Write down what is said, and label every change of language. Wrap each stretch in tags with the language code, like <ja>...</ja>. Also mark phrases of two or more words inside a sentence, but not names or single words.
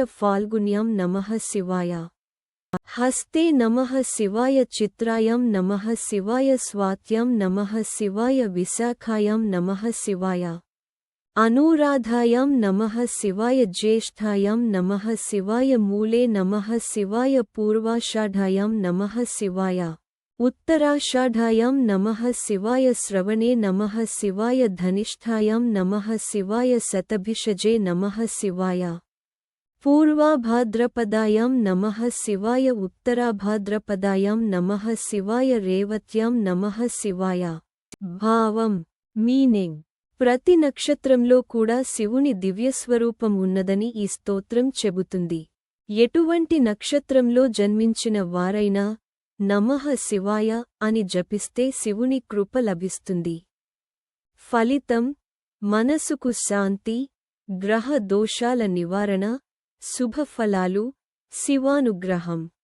<sa>Falgunyam Namaha Sivaya Haste Namaha Sivaya Chitrayam Namaha Sivaya Swatyam Namaha Sivaya Visakhayam Namaha Sivaya Anuradhayam Namaha Sivaya Jesthayam Namaha Sivaya Mule Namaha Sivaya Purvashadhayam Namaha Sivaya Uttarashadhayam Namaha Sivaya Sravane Namaha Sivaya Dhanishthayam Namaha Sivaya Satabhishaje Namaha Sivaya Purvabhadrapadayam Namaha Sivaya Uttarabhadrapadayam Namaha Sivaya Revatyam Namaha Sivaya Bhavam Meaning</sa> <te>ప్రతి నక్షత్రంలో కూడా శివుని దివ్యస్వరూపం ఉన్నదని ఈ స్తోత్రం చెబుతుంది. ఎటువంటి నక్షత్రంలో జన్మించిన వారైనా</te> <sa>నమః శివాయ</sa> <te>అని జపిస్తే శివుని కృప లభిస్తుంది. ఫలితం మనసుకు శాంతి, గ్రహ దోషాల నివారణ, శుభఫలాలు, శివానుగ్రహం.</te>